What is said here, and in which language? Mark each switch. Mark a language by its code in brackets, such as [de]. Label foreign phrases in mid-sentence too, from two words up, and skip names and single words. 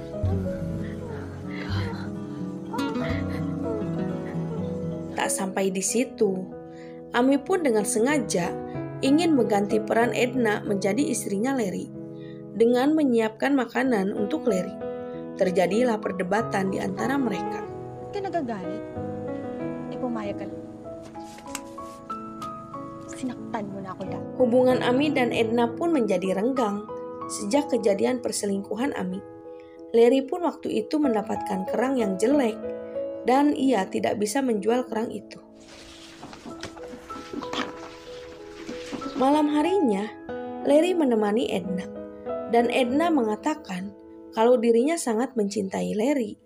[id] Tak sampai di situ, Amy pun dengan sengaja ingin mengganti peran Edna menjadi istrinya Larry dengan menyiapkan makanan untuk Larry. Terjadilah perdebatan di antara mereka. [tl] Ka nagagalit? Pumayag ka lang. Sinaktan mo na ako dati. [id] Hubungan Amy dan Edna pun menjadi renggang sejak kejadian perselingkuhan Amy. Larry pun waktu itu mendapatkan kerang yang jelek dan ia tidak bisa menjual kerang itu. Malam harinya, Larry menemani Edna dan Edna mengatakan kalau dirinya sangat mencintai Larry.